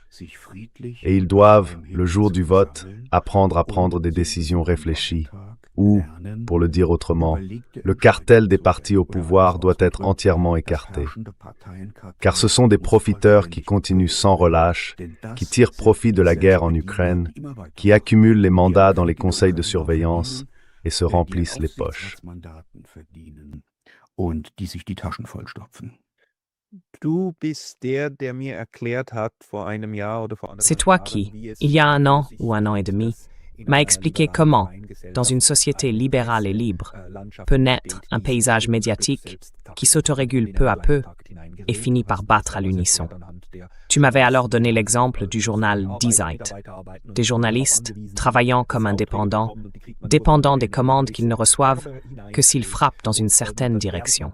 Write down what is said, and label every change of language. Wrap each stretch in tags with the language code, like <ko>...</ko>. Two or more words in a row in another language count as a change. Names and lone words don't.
<fr>Et ils doivent, le jour du vote, apprendre à prendre des décisions réfléchies, ou, pour le dire autrement, le cartel des partis au pouvoir doit être entièrement écarté. Car ce sont des profiteurs qui continuent sans relâche, qui tirent profit de la guerre en Ukraine, qui accumulent les mandats dans les conseils de surveillance et se remplissent les poches.</fr> <de>Du bist der mir erklärt hat vor einem Jahr oder vor</de> <fr>C'est toi qui, il y a un an ou un an et demi, m'a expliqué comment, dans une société libérale et libre, peut naître un paysage médiatique qui s'autorégule peu à peu et finit par battre à l'unisson. Tu m'avais alors donné l'exemple du journal Die Zeit, des journalistes travaillant comme indépendants, dépendant des commandes qu'ils ne reçoivent que s'ils frappent dans une certaine direction.</fr>